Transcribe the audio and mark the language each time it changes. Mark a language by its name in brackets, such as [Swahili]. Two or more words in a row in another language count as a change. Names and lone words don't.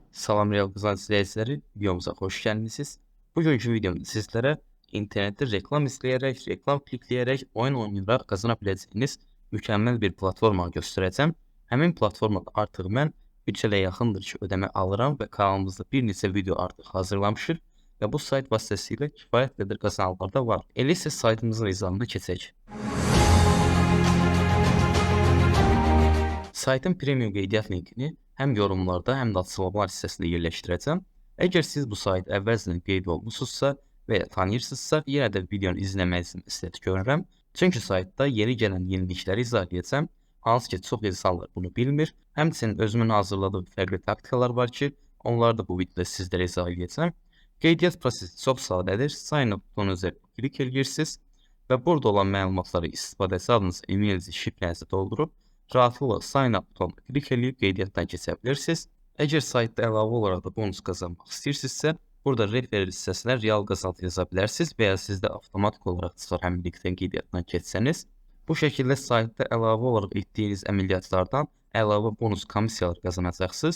[Turkish] Salam Real Kazanç izleyicileri, videomuza hoş geldiniz. Bugünkü videomda sizlere internette reklam izleyerek, reklam klikleyerek, oyun oynayarak kazanabileceğiniz mükemmel bir platforma göstereceğim. [Azerbaijani] Həmin platformada artıq mən 3 ilə yaxındır ki, ödəmə alıram və kanalımızda bir neçə video artıq hazırlamışıq və bu sayt vasitəsilə kifayət qədər qazananlar da var. Elə isə saytımızın izahına keçək. Saytın premium qeydiyyat linkini həm yorumlarda, həm də açıqlamalar hissəsində yerləşdirəcəm. Əgər siz bu sayt əvvəlcədən qeyd olmusunuzsa və ya tanıyırsınızsa, yenə də videonu izləməyi məsləhət görürəm. Çünki saytda yeni gələn yenilikləri izah edəcəm. Hansı ki, çox insanlar bunu bilmir. Həmçinin özümün hazırladığım fərqli taktikalar var ki, onları da bu videoda sizlərə izah edəcəm. Qeydiyyat prosesi çox sadədir. [English] Sign up [Azerbaijani] butonu üzərində klik edirsiniz və burada olan məlumatları istifadəçi adınızı, e-mailinizi, şifrənizi doldurub rahatlıqla [English] sign up [Azerbaijani] butonuna klik edib qeydiyyatdan keçə bilirsiniz. Əgər saytda əlavə olaraq da bonus qazanmaq istəyirsinizsə, burada referral hissəsinə real qazanc yaza bilərsiniz və ya sizdə avtomatik olaraq çıxar həmin linkdən qeydiyyatdan keçsəniz. Bu şəkildə saytda əlavə olaraq etdiyiniz əməliyyatlardan əlavə bonus komissiyalar qazanacaqsınız.